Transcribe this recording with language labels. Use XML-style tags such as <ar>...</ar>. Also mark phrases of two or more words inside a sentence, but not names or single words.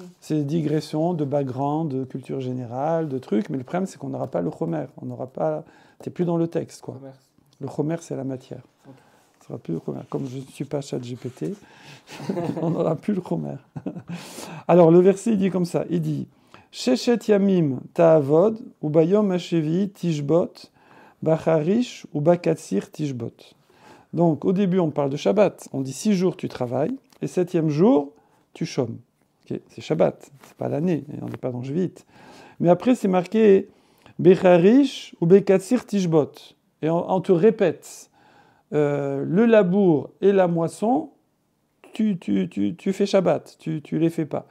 <fr>C'est des digressions de background, de culture générale, de trucs. Mais le problème, c'est qu'on n'aura pas le Chomer. On n'aura pas... T'es plus dans le texte, quoi. Le Chomer, c'est la matière. Okay. Ce sera plus le Chomer. Comme je ne suis pas ChatGPT, on n'aura plus le Chomer. Alors, le verset, il dit comme ça. Il dit...</fr> <he>ששת ימים תעבוד וביום השביעי תשבות בחריש ובקציר תשבות.</he> <fr>Donc, au début, on parle de Shabbat. On dit 6 jours, tu travailles, et 7e jour, tu chômes. Okay, c'est Shabbat, c'est pas l'année, on n'est pas dans Jvit. Mais après, c'est marqué</fr> <he>בחריש ובקציר תשבות.</he> <fr>Et on te répète, le labour et la moisson, tu fais Shabbat, tu les fais pas.</fr>